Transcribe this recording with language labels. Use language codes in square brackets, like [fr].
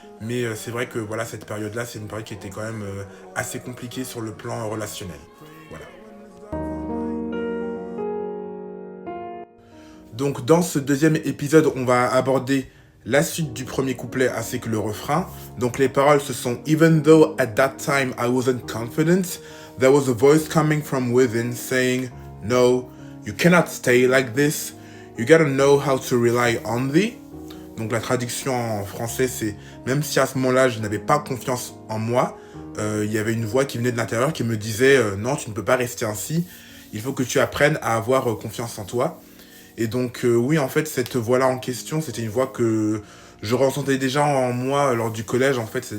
[fr] Mais c'est vrai que cette période-là, c'est une période qui était quand même assez compliquée sur le plan relationnel. Voilà. Donc dans ce deuxième épisode, on va aborder la suite du premier couplet ainsi que le refrain. Donc les paroles ce sont [en] « Even though at that time I wasn't confident, there was a voice coming from within saying, no, you cannot stay like this. You gotta know how to rely on thee. [fr] » Donc la traduction en français c'est « Même si à ce moment-là je n'avais pas confiance en moi, il y avait une voix qui venait de l'intérieur qui me disait « Non, tu ne peux pas rester ainsi. Il faut que tu apprennes à avoir confiance en toi. » Et donc oui, en fait, cette voix-là en question, c'était une voix que je ressentais déjà en moi lors du collège, en fait.